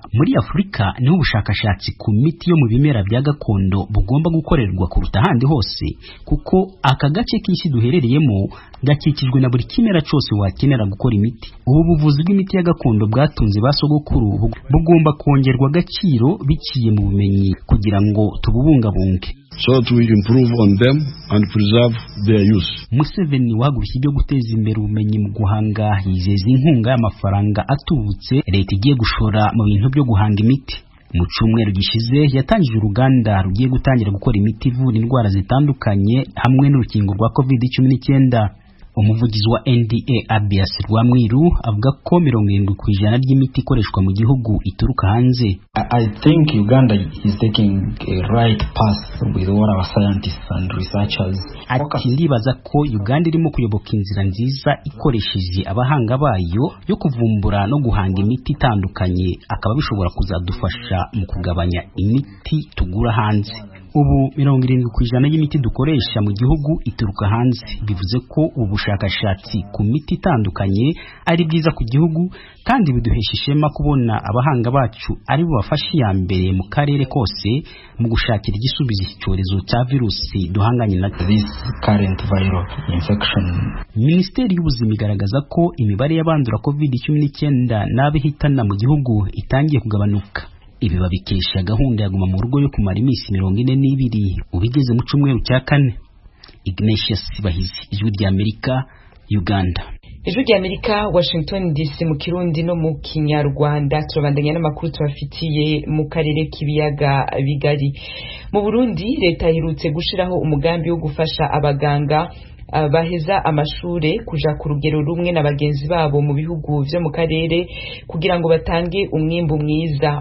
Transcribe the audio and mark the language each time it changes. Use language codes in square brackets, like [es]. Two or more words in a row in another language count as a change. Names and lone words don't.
[rw] Muri Afurika niho ubushakashatsi ku miti yo mu bimera bya gakondo bugomba gukorerwa kuruta ahandi hose, kuko aka gace k'isi duherereyemo gakikijwe na buri kimera cyose wakenera gukora imiti. Ubu buvuzi bw'imiti ya gakondo bwatunze basogokuru bugomba kongerwa agaciro biciye mu bumenyi kugira ngo tububungabunge. [en] So to improve on them and preserve their use. [rw] Museveni wahagurukiye ibyo guteza imbere ubumenyi mu guhanga, yizeza inkunga y'amafaranga atubutse leta igiye gushora mu bintu byo guhanga imiti. Mu cyumweru gishize yatangije uruganda rugiye gutangira gukora imiti ivura indwara zitandukanye hamwe n'urukingo rwa COVID-19. Umuvugizi wa NDA Abias Rwamwiru avuga ko 70% ry'imiti ikoreshwa mu gihugu ituruka hanze. [en] I think Uganda is taking a right path with all our scientists and researchers. [rw] Ati ndibaza ko Uganda irimo kuyoboka inzira nziza ikoresheje abahanga bayo yo kuvumbura no guhanga imiti itandukanye, akaba bishobora kuzadufasha mu kugabanya imiti tugura hanze. ubu 70% y'imiti dukoresha mu gihugu ituruka hanze, bivuze ko ubu bushakashatsi ku miti itandukanye ari bwiza ku gihugu kandi biduhesha ishema kubona abahanga bacu ari bo bafashe ya mbere mu karere kose mu gushakira igisubizo cy'icyorezo cya virusi duhanganye na [en] this current viral infection. [rw] Minisiteri y'ubuzima igaragaza ko imibare y'abandura COVID-19 n'abihitana mu gihugu itangiye kugabanuka. Ibi babikesha gahunda ya guma mu rugo yo kumara iminsi 42 ubigeze mu cyumweru cya 4. Ignatius Bahizi, Ijwi ry'Amerika, Uganda. Ijwi ry'Amerika, Washington DC mu Kirundi no mu Kinyarwanda. [rn] Turabandanya n'amakuru tubafitiye mu karere k'ibiyaga bigari. Mu Burundi leta iherutse gushiraho umugambi wo gufasha abaganga baheza amashure kuja ku rugero rumwe na bagenzi babo mu bihugu vyo mu karere kugira ngo batange umwimbu mwiza.